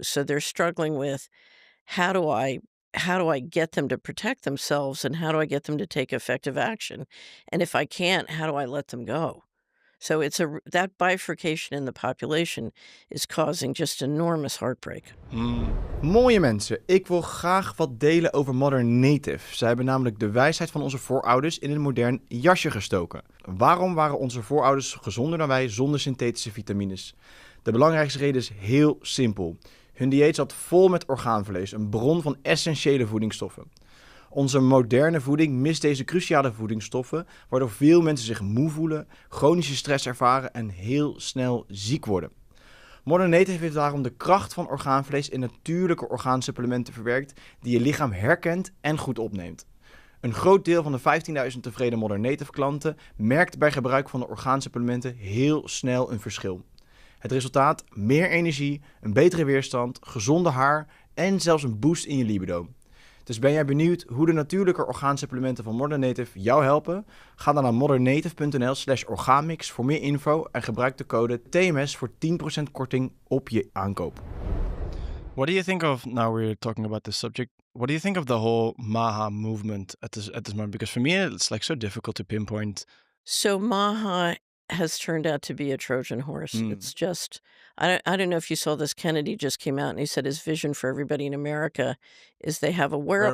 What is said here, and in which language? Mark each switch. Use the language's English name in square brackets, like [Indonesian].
[English] So they're struggling with, how do I how do I get them to protect themselves, and how do I get them to take effective action? And if I can't, how do I let them go? So that bifurcation in the population is causing just enormous heartbreak. Mm. [Dutch] Mooie mensen, ik wil graag wat delen over Modern Native. Zij hebben namelijk de wijsheid van onze voorouders in een modern jasje gestoken. Waarom waren onze voorouders gezonder dan wij zonder synthetische vitamines? De belangrijkste reden is heel simpel. Hun dieet zat vol met orgaanvlees, een bron van essentiële voedingsstoffen. Onze moderne voeding mist deze cruciale voedingsstoffen, waardoor veel mensen zich moe voelen, chronische stress ervaren en heel snel ziek worden. Modern Native heeft daarom de kracht van orgaanvlees in natuurlijke orgaansupplementen verwerkt die je lichaam herkent en goed opneemt. Een groot deel van de 15.000 tevreden Modern Native klanten merkt bij gebruik van de orgaansupplementen heel snel een verschil. Het resultaat: meer energie, een betere weerstand, gezonde haar en zelfs een boost in je libido. Dus ben jij benieuwd hoe de natuurlijke orgaansupplementen van Modern Native jou helpen? Ga dan naar modernnative.nl/orgaanmix voor meer info en gebruik de code TMS voor 10% korting op je aankoop. [English] What do you think of, now we're talking about this subject, what do you think of the whole Maha movement at this moment? Because for me, it's like so difficult to pinpoint. So Maha has turned out to be a Trojan horse. Mm, It's just I don't know if you saw this. Kennedy just came out and he said his vision for everybody in America is they have a wearable,